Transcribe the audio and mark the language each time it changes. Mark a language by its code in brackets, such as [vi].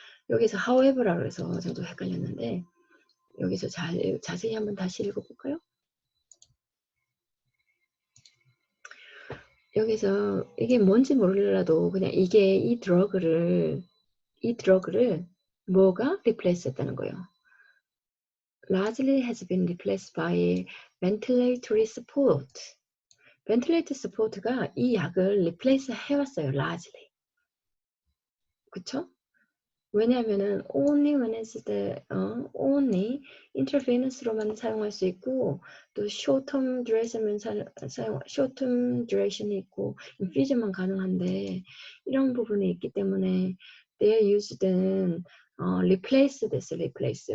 [ko] 여기서 however라고 해서 저도 헷갈렸는데 여기서 자세히 한번 다시 읽어볼까요? 여기서 이게 뭔지 몰라도 그냥 이게 이 드러그를 뭐가 replace 했다는 거예요. [en] Largely has been replaced by ventilatory support. [ko] ventilatory support가 이 약을 replace 해왔어요. largely. 그쵸? 왜냐하면은 [en] only when it's the only [ko] intravenous로만 사용할 수 있고 또 short term duration만 short term duration이 있고 infusion만 가능한데 이런 부분이 있기 때문에 their use는 replace 됐어. replace.